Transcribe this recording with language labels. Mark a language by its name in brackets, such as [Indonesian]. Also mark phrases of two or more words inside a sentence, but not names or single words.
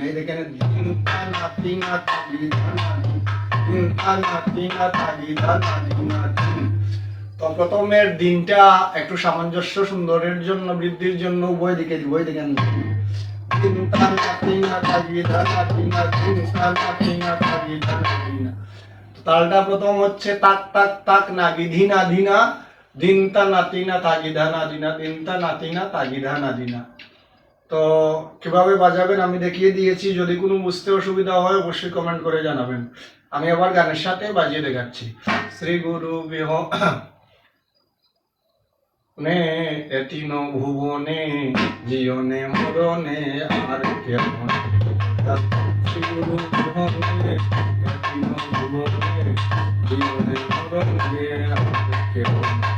[Bangla] এই দেখেন দিন তা নাতি না তাগিদা না দিন, দিন তা নাতি না তাগিদা না দিন। তো প্রথমের দিনটা একটু সামঞ্জস্য সুন্দরের জন্য, বৃদ্ধির জন্য উভয় দিকে দিব। এই দেখেন দিন তা নাতি না তাগিদা না দিন, দিন তা নাতি না তাগিদা না দিন। তালটা প্রথম হচ্ছে তাক তাক তাক নাগি ধিনা ধিনা। দিনতা নাতিনা তাগিদা না দিনা, দিনতা নাতিনা তাগিদা না দিনা। তো কিভাবে বাজাবেন আমি দেখিয়ে দিয়েছি, যদি কোনো বুঝতে অসুবিধা হয় অবশ্যই কমেন্ট করে জানাবেন। আমি আবার গানের সাথে বাজিয়ে দেখাচ্ছি। শ্রী গুরু বিহনে এতিন ভুবনে জীবনে মরণে আর কেমন, শ্রী গুরু বিহনে এতিন ভুবনে জীবনে মরণে আর কেমন।